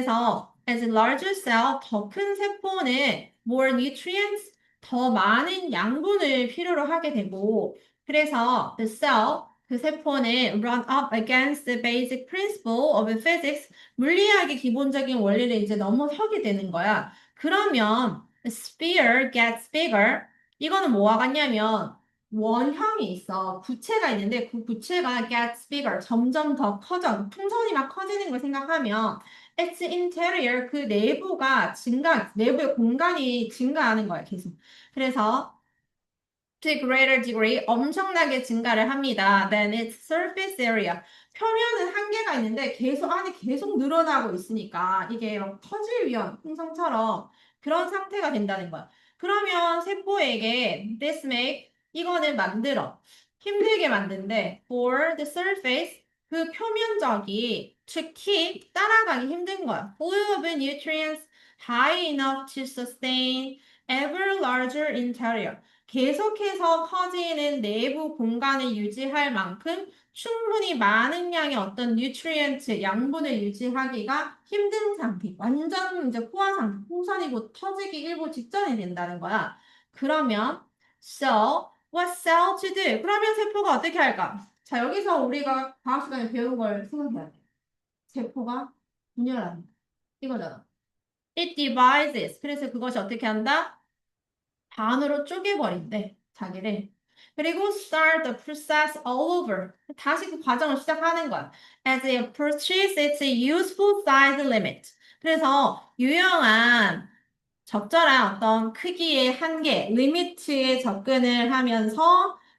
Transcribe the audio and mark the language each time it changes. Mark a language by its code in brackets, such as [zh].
[ko] 그래서 [en] as larger cell, [ko] 더 큰 세포는 [en] more nutrients, [ko] 더 많은 양분을 필요로 하게 되고 그래서 [en] the cell, [ko] 그 세포는 [en] run up against the basic principle of physics, [ko] 물리학의 기본적인 원리를 이제 넘어서게 되는 거야. 그러면 [en] sphere gets bigger. [ko] 이거는 뭐와 같냐면 원형이 있어. 구체가 있는데 그 구체가 [en] gets bigger. [ko] 점점 더 커져. 풍선이 막 커지는 걸 생각하면 [en] its interior [ko] 그 내부가 내부의 공간이 증가하는 거야, 계속. 그래서 [en] to greater degree [ko] 엄청나게 증가를 합니다. [en] Then its surface area. [ko] 표면은 한계가 있는데 계속 안에 계속 늘어나고 있으니까 이게 막 터질 위험, 풍선처럼 그런 상태가 된다는 거야. 그러면 세포에게 [en] this make [ko] 이거는 만들어 힘들게 만든데 [en] for the surface [ko] 그 표면적이 [en] to keep [ko] 따라가기 힘든 거야. [en] Full of nutrients high enough to sustain ever larger interior. [ko] 계속해서 커지는 내부 공간을 유지할 만큼 충분히 많은 양의 어떤 뉴트리언트, 양분을 유지하기가 힘든 상태. 완전 이제 포화 상태, 풍선이고 터지기 일보 직전이 된다는 거야. 그러면, [en] so, what cell to do? [ko] 그러면 세포가 어떻게 할까? 자, 여기서 우리가 과학 시간에 배운 걸 생각해야 돼. 세포가 분열한다. 이거잖아. [en] It divides. [ko] 그래서 그것이 어떻게 한다? 반으로 쪼개버린대, 자기를. [en] 그리고 start the process all over. [ko] 다시 그 과정을 시작하는 거야. [en] As it approaches its useful size limit. [ko] 그래서 유용한 적절한 어떤 크기의 한계, 리미트에 접근을 하면서